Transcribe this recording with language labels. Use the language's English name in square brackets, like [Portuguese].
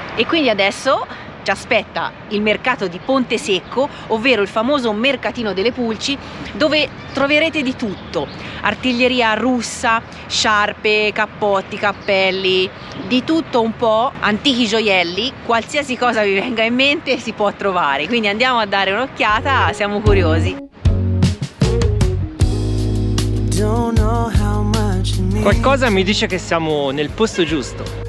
[Italian] E quindi adesso ci aspetta il mercato di Ponte Secco, ovvero il famoso mercatino delle pulci, dove troverete di tutto: artiglieria russa, sciarpe, cappotti, cappelli, di tutto un po', antichi gioielli, qualsiasi cosa vi venga in mente si può trovare. Quindi andiamo a dare un'occhiata, siamo curiosi. [English] Don't know how much it means. [Italian] Qualcosa mi dice che siamo nel posto giusto.